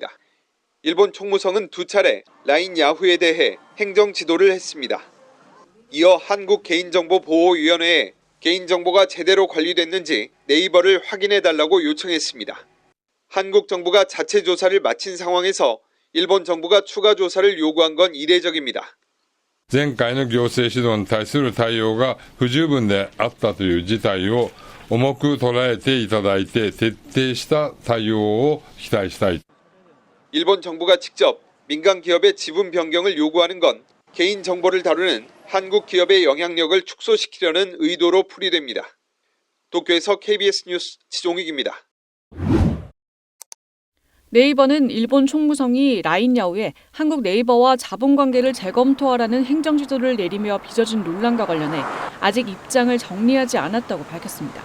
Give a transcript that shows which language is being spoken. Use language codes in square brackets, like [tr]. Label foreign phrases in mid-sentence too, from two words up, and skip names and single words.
[ko] 일본 총무성은 두 차례 라인 야후에 대해 행정 지도를 했습니다. 이어 한국개인정보보호위원회에 개인정보가 제대로 관리됐는지 네이버를 확인해달라고 요청했습니다. 한국 정부가 자체 조사를 마친 상황에서 일본 정부가 추가 조사를 요구한 건 이례적입니다. [ja] 前回の行政指導に対する対応が不十分であったという事態を重く捉えていただいて徹底した対応を期待したい. [ko] 일본 정부가 직접 민간 기업의 지분 변경을 요구하는 건 개인 정보를 다루는 한국 기업의 영향력을 축소시키려는 의도로 풀이됩니다. 도쿄에서 KBS 뉴스 지종익입니다. 네이버는 일본 총무성이 라인 야후에 한국 네이버와 자본관계를 재검토하라는 행정지도를 내리며 빚어진 논란과 관련해 아직 입장을 정리하지 않았다고 밝혔습니다.